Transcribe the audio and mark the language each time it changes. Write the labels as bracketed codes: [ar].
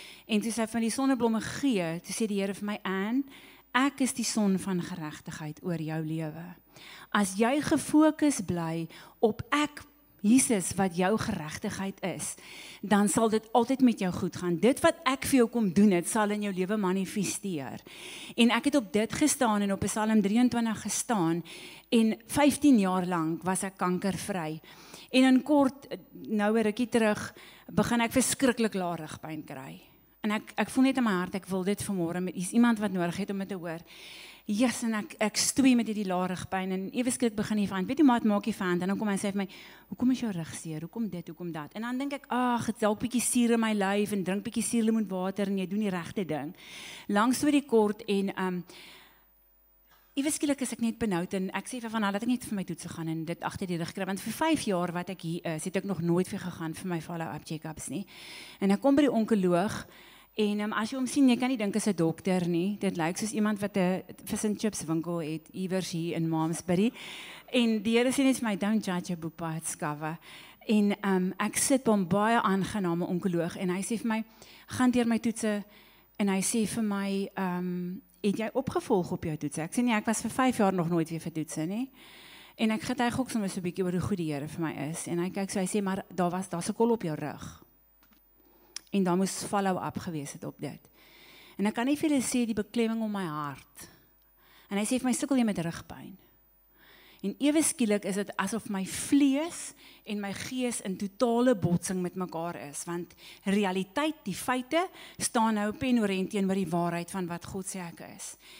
[af] En toe sy van die sonneblomme gee, toe sê die Here vir my, Ann, ek is die son van geregtigheid oor jou lewe. As jy gefokus bly op ek, Jesus, wat jou geregtigheid is, dan sal dit altyd met jou goed gaan. Dit wat ek vir jou kom doen het, sal in jou lewe manifesteer. En ek het op dit gestaan, en op Psalm 23 gestaan, en 15 jaar lank was ek kankervry. En in kort, nou 'n rukkie terug, begin ek verskriklik lae rugpyn kry. En ek voel net in my hart, ek wil dit vanmôre met iemand wat nodig het om dit te hoor. Yes, en ek stoei met hierdie lae rugpyn, en ewe skielik begin die vyand, weet jy maar, het maak die vyand, en dan kom hy sê vir my, hoekom is jou rug seer, hoekom dit, hoekom dat, en dan dink ek, ag, het dalk bietjie suur in my lyf, en drink bietjie suurlemoenwater, en jy doen die regte ding. Lang storie kort, en ewe skielik is ek net benoud, en ek sê vir Vanna, dat ek net vir my toetse gaan, en dit agter die rug kry, want vir 5 jaar wat ek hier is, het ek nog nooit vir gegaan vir my follow-up check-ups nie, en ek kom by die onkoloog, en as jy hom sien, jy kan nie dink is 'n dokter nie, dit lyk soos iemand wat 'n fish and chips winkel het, iewers hier in Malmesbury, en die Here sê net vir my, [en] don't judge a book by its cover, [af] en ek sit by 'n baie aangename onkoloog, en hy sê vir my, gaan deur my toetse, en hy sê vir my, het jy opgevolg op jou toetse? Ek sê nee, ek was vir 5 jaar nog nooit weer vir toetse nie, En ek getuig ook soms 'n bietjie oor hoe goed die Here vir my is. En hy kyk so, hy sê, maar daar's 'n kol op jou rug. En daar moes follow-up gewees het op dit. En ek kan nie vir julle sê die beklemming om my hart. En hy sê vir my, sukkel jy met rugpyn. En ewe skielik is dit asof my vlees en my gees in totale botsing met mekaar is, want realiteit, die feite, staan nou pen-oorent teenoor die waarheid van wat God sê ek is.